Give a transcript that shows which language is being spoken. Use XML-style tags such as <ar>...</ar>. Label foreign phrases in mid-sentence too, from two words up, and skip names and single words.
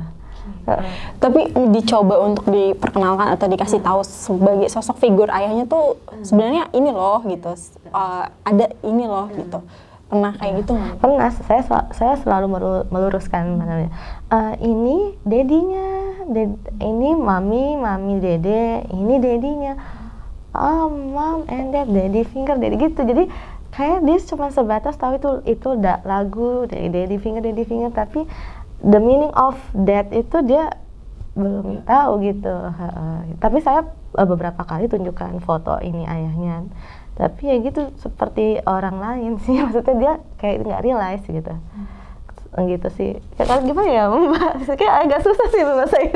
<id>Tapi dicoba untuk diperkenalkan atau dikasih tahu sebagai sosok figur ayahnya tuh sebenarnya ini loh gitu, ada ini loh gitu. Pernah kayak gitu nggak? Pernah, saya selalu meluruskan namanya. Ini dedinya, ini mami dede, ini dedinya.</id> <en>Oh, mom and dad, daddy finger, daddy gitu.</en> <id>Jadi kayak dia cuma sebatas tahu itu lagu</id> <en>daddy finger,</en> <id>tapi</id> <en>the meaning of that</en> <id>itu dia belum tahu gitu. Tapi saya beberapa kali tunjukkan foto ini ayahnya. Tapi ya gitu seperti orang lain sih, maksudnya dia kayak nggak realize gitu. Gitu sih. Kayak gimana ya Mbak? Kayak agak susah sih bahasa gitu.</id>